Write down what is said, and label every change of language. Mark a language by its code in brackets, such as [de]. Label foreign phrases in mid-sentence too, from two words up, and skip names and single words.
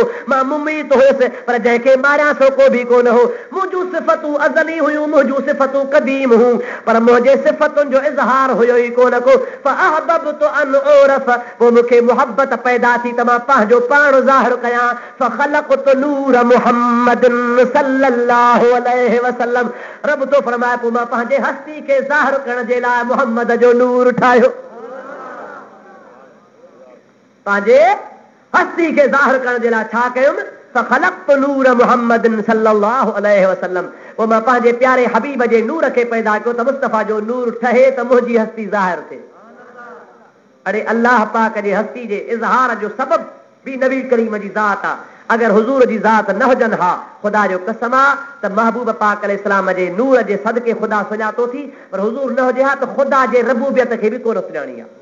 [sd] मां मुमीत हुयुसि, पर जंहिंखे मारियां थो को बि कोन हो। मुंहिंजूं सिफ़तूं अज़ली हुयूं, मुंहिंजूं सिफ़तूं क़दीम हूं, पर मुंहिंजे सिफ़तुनि जो इज़हार हुयो ई कोन को। [ar] فأحببت أن أعرف, [sd] पोइ मूंखे मुहबत पैदा थी त मां पंहिंजो पाण ज़ाहिर कयां। [ar] فخلقت نور محمد صلى الله عليه وسلم, [sd] रब तो फरमाए पोइ मां पंहिंजे हस्ती खे ज़ाहिर करण जे लाइ मुहम्मद जो नूर ठाहियो। पंहिंजे हस्ती खे ज़ाहिर करण जे लाइ छा कयुमि? [ar] فخلقت نور محمد صلى الله عليه وسلم, [sd] पोइ मां पंहिंजे प्यारे हबीब जे नूर खे पैदा कयो त मुस्तफ़ा जो नूर ठहे त मुंहिंजी हस्ती ज़ाहिर थिए। अरे अल्लाह पाक जे हस्ती जे इज़हार जो सबब भी नबी करीम जी ज़ात आहे। अगर हुजूर जी ज़ात न हुजनि हा, ख़ुदा जो कसम आहे त महबूब पाक अलैहिस्सलाम जे नूर जे सदके ख़ुदा सुञातो थी, पर हुजूर न हुजे हा त ख़ुदा जे रबूबियत खे बि कोन सुञाणी आहे।